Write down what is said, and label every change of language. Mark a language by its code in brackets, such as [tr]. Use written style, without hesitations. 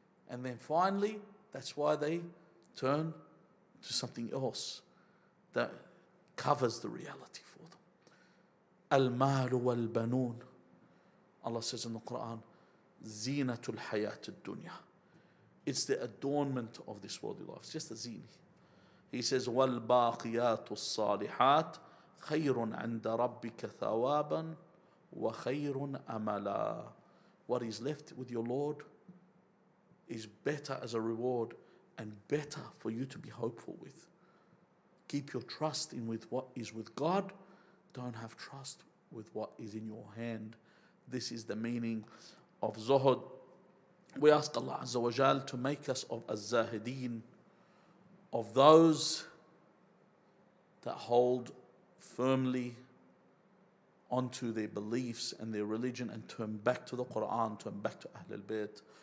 [en] And then finally, that's why they turn to something else that covers the reality for them. [ar] Al-malu wal-banoon. [en] Allah says in the Quran, [ar] zinatul hayat ad-dunya. [en] It's the adornment of this worldly life. It's just a zini. [ar] He says, وَالْبَاقِيَاتُ الصَّالِحَاتُ خَيْرٌ عِنْدَ رَبِّكَ ثَوَابًا وَخَيْرٌ أَمَلًا. [en] What is left with your Lord is better as a reward and better for you to be hopeful with. Keep your trust in with what is with God. Don't have trust with what is in your hand. This is the meaning of zuhud. We ask Allah Azza wa Jal to make us of az-zahideen, of those that hold firmly onto their beliefs and their religion and turn back to the Quran, turn back to Ahlul Bayt,